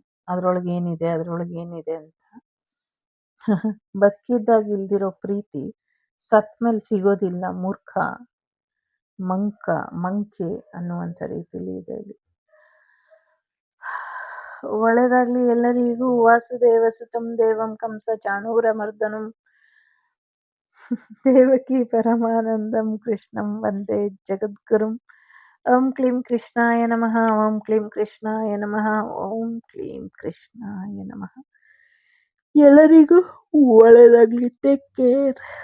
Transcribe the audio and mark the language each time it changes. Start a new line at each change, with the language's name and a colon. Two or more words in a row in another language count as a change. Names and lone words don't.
Kannada: ಅದ್ರೊಳಗೆ ಏನಿದೆ ಅಂತ. ಬದುಕಿದ್ದಾಗ ಇಲ್ದಿರೋ ಪ್ರೀತಿ ಸತ್ ಮೇಲೆ ಸಿಗೋದಿಲ್ಲ. ಮೂರ್ಖ, ಮಂಕೆ ಅನ್ನುವಂಥ ರೀತಿಲಿ ಇದೆ ಇಲ್ಲಿ. ಒಳ್ಳೇದಾಗ್ಲಿ ಎಲ್ಲರಿಗೂ.
Sanskrit: ವಾಸುದೇವ ಸುತಂ ದೇವಂ ಕಂಸ ಚಾಣೂರ ಮರ್ದನಂ ದೇವಕಿ ಪರಮಾನಂದಂ ಕೃಷ್ಣಂ ವಂದೇ ಜಗದ್ಗುರುಂ. ಓಂ ಕ್ಲೀಂ ಕೃಷ್ಣಾಯ ನಮಃ. ಓಂ ಕ್ಲೀಂ ಕೃಷ್ಣಾಯ ನಮಃ. ಓಂ ಕ್ಲೀಂ ಕೃಷ್ಣಾಯ ನಮಃ.
Kannada: ಎಲ್ಲರಿಗೂ ಒಳ್ಳೇದಾಗ್ಲಿ.
English: Take care.